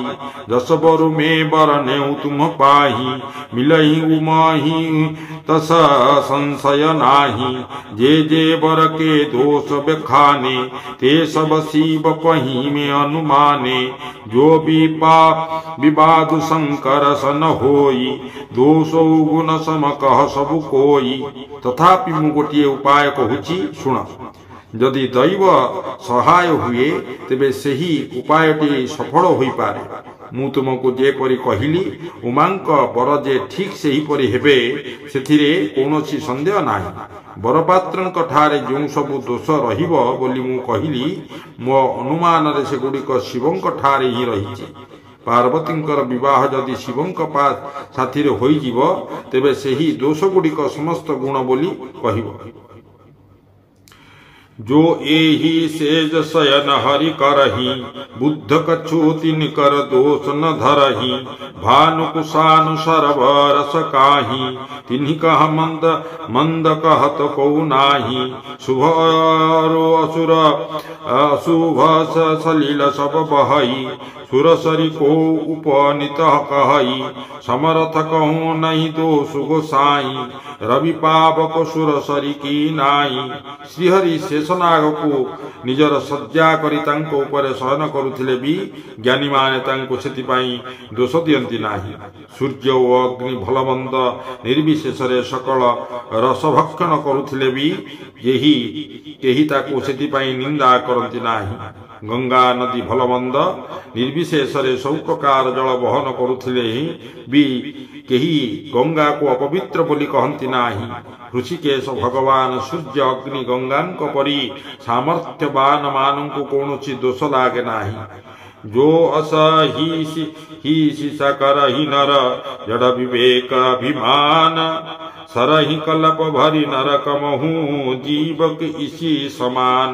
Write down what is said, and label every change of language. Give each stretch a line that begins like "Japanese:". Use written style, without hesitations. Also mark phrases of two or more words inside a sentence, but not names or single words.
Awadhi: दस बरु में बरनेउ तुम पाही, मिलही उमाही तस संशय नाही। जे जे बर के दोष बखाने, ते सब शिव पही में अनुमाने। जो विवाद शंकर सन होई, दोषो गुण सम कह सब कोई।
Odia: ତଥାପି ମୁ ଗୋଟେ ଉପାୟ କହୁଛି ଶୁଣ। ଯଦି ଦୈବ ସହାୟ ହୁଏ ତେବେ ସେହି ଉପାୟଟି ସଫଳ ହୋଇ ପାରେ। ମୁ ତୁମକୁ ଯେପରି କହିଲି ଉମାଙ୍କ ବର ଯେ ଠିକ ସେହି ପରି ହେବେ ସେଥିରେ କୌଣସି ସନ୍ଦେହ ନାହିଁ। ବରପାତ୍ରଙ୍କ ଠାରେ ଯେ ସବୁ ଦୋଷ ରହିବ ବୋଲି ମୁ କହିଲି, ମୋ ଅନୁମାନ ରେ ସେ ଗୁଡ଼ିକ ଶିବଙ୍କ ଠାରେ ହିଁ ରହିଛି। ପାର୍ବତୀଙ୍କର ବିବାହ ଯଦି ଶିବଙ୍କ ସାଥି ରେ ହୋଇ ଯିବ ତେବେ ସେହି ଦୋଷ ଗୁଡ଼ିକ ସମସ୍ତ ଗୁଣ ବୋଲି କହିବେ।
Awadhi: जो एहि सेज शयन हरि करही बुद्ध कछुति निकर दोष न धरही भानु कुशानु सरभ रस काही तिन्हि कह मंद मंद कहत को नाही शुभरो असुर अशुभ सलील सब बहई सुरसरी को उपनित कहई समरथ कहूँ नहीं दोष गोसाई रवि पावक सुरसरी की नाई।
Odia: ଶ୍ରୀହରି ଶେଷନାଗ କୁ ନିଜର ଶଯ୍ୟା କରି ତାଙ୍କ ଉପରେ ଶୟନ କରୁଥିଲେ ବି ଜ୍ଞାନୀ ମାନେ ତାଙ୍କୁ ସେଥିପାଇଁ ଦୋଷ ଦିଅନ୍ତି ନାହିଁ। ସୂର୍ଯ୍ୟ ଓ ଅଗ୍ନି ଭଲମନ୍ଦ ନିର୍ବିଶେଷ ସକଳ ରସଭକ୍ଷଣ କରୁଥିଲେ ବି କେହି ତାଙ୍କୁ ସେଥିପାଇଁ ନିନ୍ଦା କରନ୍ତି ନାହିଁ। ଗଙ୍ଗା ନଦୀ ଭଲମନ୍ଦ ନିର୍ବିଶେଷ ସବୁ ପ୍ରକାର ଜଳ ବହନ କରୁଥିଲେ ବି କେହି ଗଙ୍ଗା କୁ ଅପବିତ୍ର ବୋଲି କହନ୍ତି ନାହିଁ। ହୃଷୀକେଶ ଭଗବାନ ସୂର୍ଯ୍ୟ ଅଗ୍ନି ଗଙ୍ଗାଙ୍କ ପରି ସାମର୍ଥ୍ୟବାନ ମାନଙ୍କୁ କୌଣସି ଦୋଷ ଲାଗେ ନାହିଁ।
Awadhi: जो असही सकरहि नर जड़ विवेक अभिमान सरहि कल्प भरी नरक महू जीवक इसी समान।